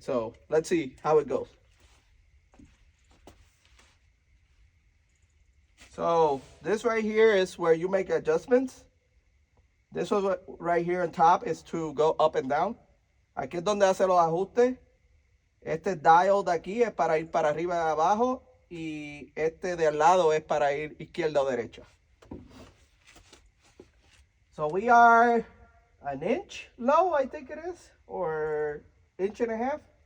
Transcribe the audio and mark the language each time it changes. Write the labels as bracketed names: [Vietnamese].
[English] So let's see how it goes. So this right here is where you make adjustments. This one right here on top is to go up and down. [Spanish] Aquí es donde hace los ajustes. Este dial de aquí es para ir para arriba y abajo. Y este de al lado es para ir izquierda o derecha. [English] So we are an inch low, I think it is. Or inch and a half.